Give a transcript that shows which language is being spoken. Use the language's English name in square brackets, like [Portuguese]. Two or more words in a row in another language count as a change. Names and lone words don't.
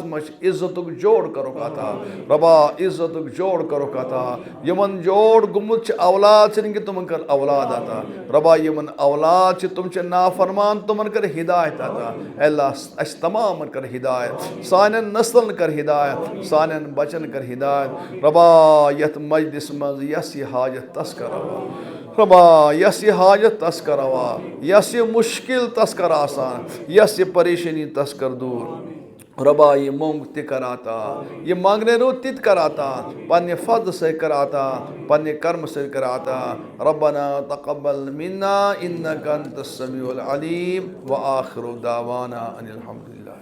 [Kashmiri] मज इज्जत जोड़ करो अता रबा इज्जत जोड़ करो अता यमन जोड़ गुमुत औलाद तुमन कर औलाद अता रबा यमन औलाद तुम नाफरमान तुमन कर हिदायत अता अल्लाह अस तमाम कर हिदायत सानन नस्लन कर हिदायत सानन बचन कर हिदायत रबा यत मजलिस मज यस हाजत तस करवा रबा यस हाजत तस करवा यस मुश्किल तस कर आसान यस परेशानी तस कर दूर रबा ये मोंग ति कराता ये मांगने रो तित कराता पन्ने फद से कराता पन्ने कर्म से कराता [Arabic] ربنا تقبل منا إنك أنت السميع العليم وآخر دعوانا أن الحمد لله.